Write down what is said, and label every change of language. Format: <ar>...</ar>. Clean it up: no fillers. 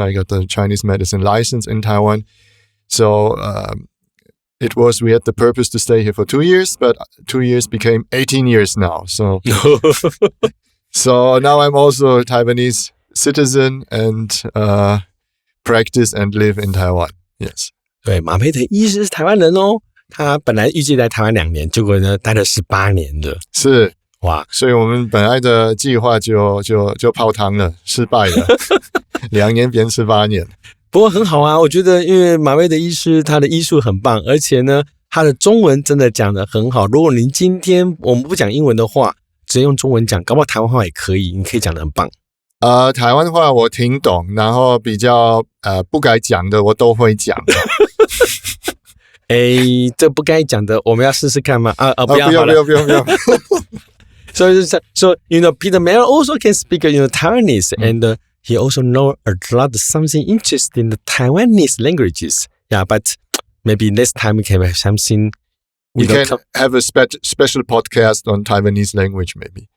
<en>I got the Chinese medicine license in Taiwan. So we had the purpose to stay here for 2 years, but 2 years became 18 years now. So now I'm also a Taiwanese citizen and practice and live in Taiwan. Yes.</en> <zh>对，马培德医师是台湾人哦，他本来预计在台湾2年，结果呢待了18年了。是，哇，所以我们本来的计划就泡汤了，失败了，2年变18年。不过很好啊，我觉得因为马培德医师他的医术很棒，而且呢他的中文真的讲得很好。如果您今天我们不讲英文的话，直接用中文讲，搞不好台湾话也可以，你可以讲得很棒。台湾话我听懂，然后比较不该讲的我都会讲。这不该讲的我们要试试看吗？不要。</zh> <en>So Peter Mel also can speak Taiwanese and he also knows a lot of something interesting in the Taiwanese languages. Yeah, but maybe next time we can have something. We can have a special podcast on Taiwanese language, maybe.</en>